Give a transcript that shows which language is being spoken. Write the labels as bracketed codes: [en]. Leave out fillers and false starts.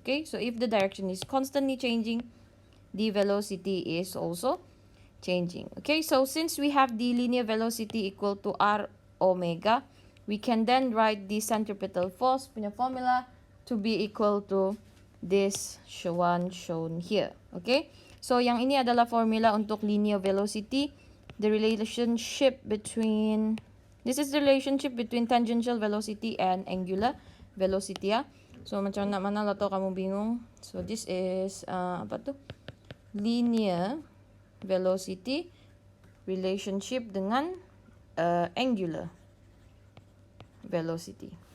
[en] Okay, so if the direction is constantly changing, the velocity is also changing. Okay, so since we have the linear velocity equal to r omega, we can then write the centripetal force [ms] punya [en] formula to be equal to this one shown here. [ms] Okay, so yang ini adalah formula untuk linear velocity. [en] The relationship between, this is the relationship between tangential velocity and angular velocity ya. [ms] So macam nak mana lah tau kamu bingung. [en] So this is [ms] apa tu? [en] Linear velocity relationship [ms] dengan [en] angular velocity.